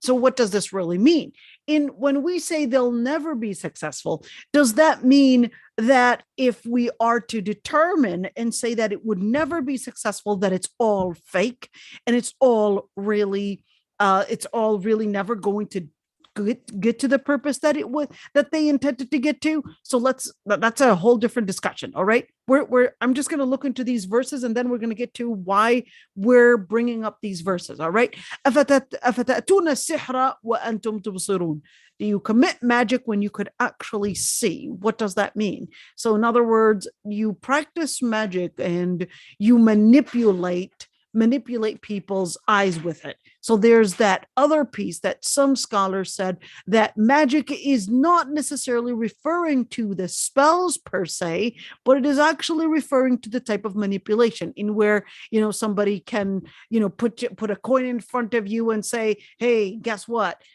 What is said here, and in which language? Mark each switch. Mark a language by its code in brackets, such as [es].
[en] So what does this really mean? When we say they'll never be successful, does that mean that if we are to determine and say that it would never be successful, that it's all fake and it's all really never going to get to the purpose that it was that they intended to get to. So that's a whole different discussion. All right, I'm just going to look into these verses, and then we're going to get to why we're bringing up these verses. All right. [ar] أفتأتون السحر وأنتم تبصرون. [en] Do you commit magic when you could actually see? What does that mean? So in other words, you practice magic and you manipulate people's eyes with it. So there's that other piece that some scholars said that magic is not necessarily referring to the spells per se, but it is actually referring to the type of manipulation in where, somebody can, put a coin in front of you and say, hey, guess what?